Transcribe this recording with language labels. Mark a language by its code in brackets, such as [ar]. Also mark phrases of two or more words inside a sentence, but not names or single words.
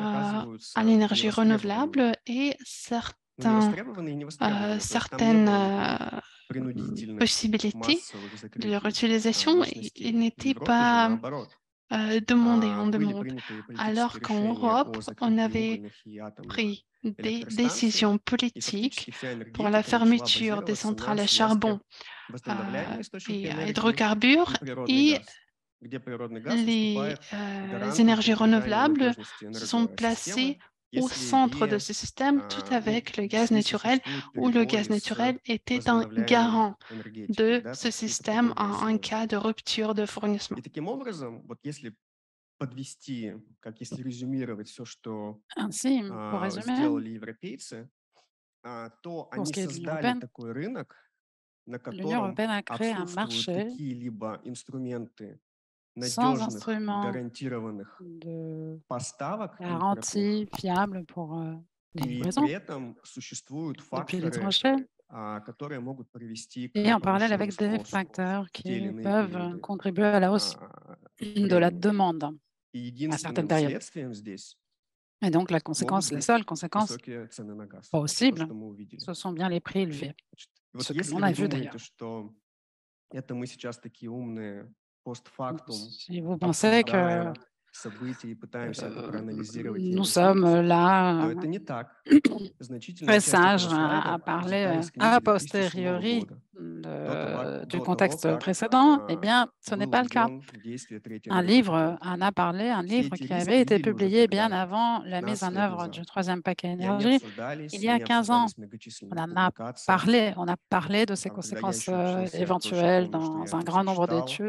[fr] à [ru] оказываются [fr] l'énergie [ru] невостребованными. [fr] renouvelable et [ru] Ну, невостребованные и невостребованные. То есть там не [fr] certaines [ru] было никаких принудительных [fr] possibilités [ru] массовых [fr] de leur [ru] закрытий [fr] utilisation [ru] мощностей. [fr] ils [ru] В [fr] n'étaient [ru] Европе же [fr] pas [ru] наоборот. [fr] demandés en [ru] Были [fr] demande. [ru] приняты политические [fr] Alors qu'en [ru] решения [fr] Europe, [ru] о [fr] on [ru] закрытии [fr] avait [ru] угольных и атомных [fr] pris des [ru] электростанций, [fr] décisions [ru] и [fr] politiques [ru] фактически вся [fr] pour la [ru] энергетика начала [fr] fermeture des [ru] базироваться на [fr] centrales à [ru] связке [fr] charbon [ru] возобновляемые источники [fr] et à [ru] энергии [fr] hydrocarbures [ru] и природный [fr] et [ru] газ, где природный газ [fr] les [ru] выступает гарантом [fr] énergies [ru] поддержания [fr] renouvelables [ru] надежности [fr] se sont [ru] энергосистемы, [fr] placées au [ru] если [fr] centre de [ru] и [fr] ce système, tout avec le gaz [ru] если [fr] naturel, [ru] существуют [fr] où le gaz [ru] перебои с [fr] naturel était un [ru] возобновляемой [fr] garant [ru] энергетикой, [fr] de [ru] да, [fr] ce [ru] там какие-то [fr] système [ru] погодные [fr] en [ru] условия. [fr] cas de rupture de fournissement. [ru] И таким образом, вот если подвести, как если резюмировать все, что [fr] Ainsi, pour résumer, [ru] сделали европейцы, то [fr] pour ce [ru] они [fr] qui est de l'Union [ru] создали [fr] européenne, [ru] такой рынок, на [fr] l'Union [ru] котором [fr] européenne a créé un [ru] отсутствуют [fr] marché [ru] какие-либо инструменты [fr] sans [ru] надежных, [fr] instrument [ru] гарантированных [fr] de [ru] поставок импортных, [fr] garantie fiable pour les [ru] и [fr] livraisons [ru] при этом существуют [fr] depuis [ru] факторы, [fr] l'étranger, [ru] которые могут привести к [fr] et en parallèle [ru] повышению [fr] avec des [ru] спроса [fr] facteurs [ru] в те или [fr] qui [ru] iные [fr] peuvent [ru] периоды [fr] contribuer à la hausse de la [ru] времени. [fr] demande [ru] И [fr] à certaines [ru] единственным [fr] périodes. [ru] следствием здесь [fr] Et donc, la [ru] могут [fr] conséquence, la [ru] быть [fr] seule conséquence [ru] высокие цены на газ. Это то, [fr] possible, [ru] что мы увидели. [fr] ce sont bien les prix élevés, [ru] Значит, вот [fr] ce que [ru] если [fr] l'on a [ru] вы [fr] vu [ru] думаете, [fr] d'ailleurs. [ru] что это мы сейчас такие умные постфактум [fr] Si vous pensez que [ru] обсуждаем события и пытаемся это проанализировать и [fr] nous sommes [ru] объяснить, то [fr] là [ru] это не так. Значительная [fr] très [ru] часть этого [fr] sages à [ru] слайда [fr] parler [ru] взята из [fr] a [ru] книги 2007 [fr] posteriori [ru] года. [fr] du contexte précédent, eh bien, ce n'est pas le cas. Un livre en a parlé, un livre qui avait été publié bien avant la mise en œuvre du troisième paquet énergie, il y a 15 ans. On a parlé de ces conséquences éventuelles dans un grand nombre d'études.